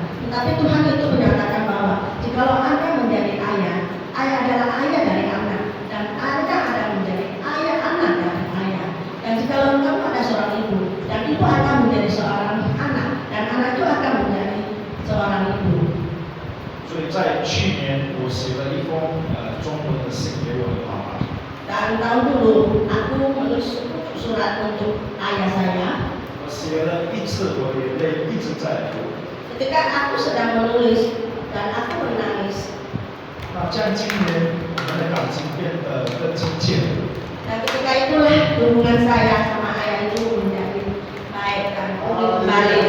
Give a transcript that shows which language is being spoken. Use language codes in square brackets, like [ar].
[id] Tetapi Tuhan itu menyatakan bahwa jikalau Anda menjadi ayah, ayah adalah ayah dari anak, dan Anda adalah menjadi ayah anak dari ayah. Dan jikalau kamu ada seorang ibu, dan ibu akan menjadi seorang anak, dan anak itu akan menjadi seorang ibu. [zh] 所以在去年我写了一封中文的信给我的妈妈。 [id] Dan tahun dulu aku menulis surat untuk ayah saya. [zh] 我写了一次，我眼泪一直在流。 [id] Ketika aku sedang menulis dan aku menangis. [zh] 那这样今年我们的感情变得更亲切。 [id] Dan ketika itulah hubungan saya sama ayah itu menjadi baik dan kembali.